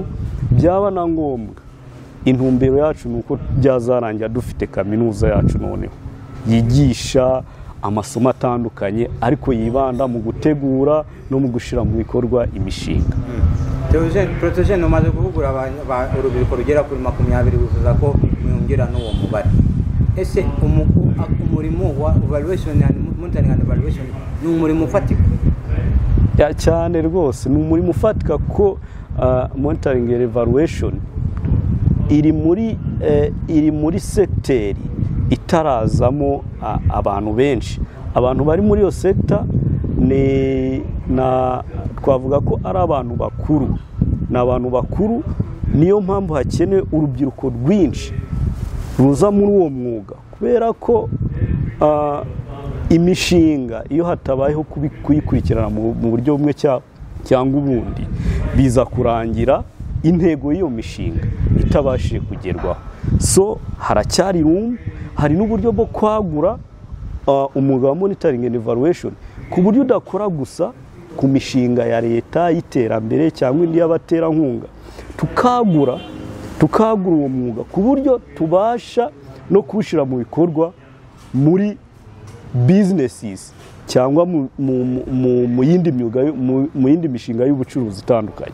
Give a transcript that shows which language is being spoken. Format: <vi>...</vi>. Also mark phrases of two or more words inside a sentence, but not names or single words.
<rw>Byaba na ngombwa intumbero yacu nuko byazarangira dufite kaminuza yacu noneho yigisha amasomo atandukanye ariko yibanda mu gutegura no mu gushira mu bikorwa imishinga. Protogene umaze kuvugura urubyiruko rugera kuri 20 bivuza ko mwongera n'uwo mubare. Ese umurimo wa</rw> <en>evaluation and monitoring and evaluation</en> <rw>ni umurimo ufatika? Ya cyane rwose, ni umurimo ufatika ko</rw> <en>monitoring and evaluation</en> <rw>iri muri secteur itarazamo abantu benshi. Abantu bari muri iyo sector twavuga ko ari abantu bakuru, n'abantu bakuru, niyo mpamvu hakenewe urubyiruko rwinshi ruza muri uwo mwuga kubera ko imishinga iyo hatabayeho kuyikurikirana mu buryo bumwe cyangwa ubundi biza kurangira intego y'iyo mishinga itabashije kugerwaho. So haracyari hari n'uburyo bwo kwagura umwuga wa</rw> <en>monitoring and evaluation</en> <rw>ku buryo udakora gusa ku mishinga ya leta y'iterambere cyangwa indi y'abaterankunga, tukagura tukagura uwo mwuga ku buryo tubasha no kuwushyira mu bikorwa muri businesses cyangwa mu yindi myuga mu yindi mishinga y'ubucuruzi itandukanye.</rw>